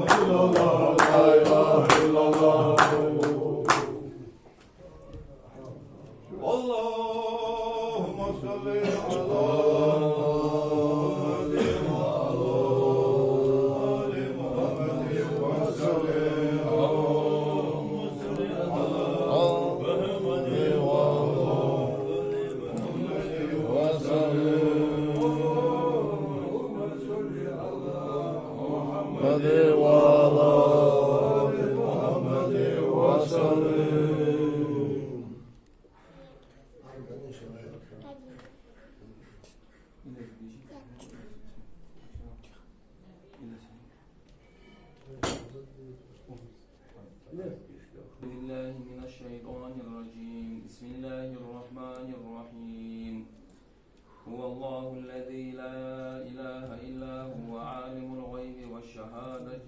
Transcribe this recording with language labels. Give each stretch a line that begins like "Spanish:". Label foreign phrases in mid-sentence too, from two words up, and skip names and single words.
Arabic: إلا الله، لا إله إلا الله. اللهم صل على محمد وعلى آل محمد وسلم. اللهم صل على محمد وعلى آل محمد وسلم. اللهم صل على محمد وعلى آل محمد وسلم. بالله من الشيطان الرجيم بسم الله الرحمن الرحيم هو الله الذي لا إله إلا هو عالم الغيب والشهادة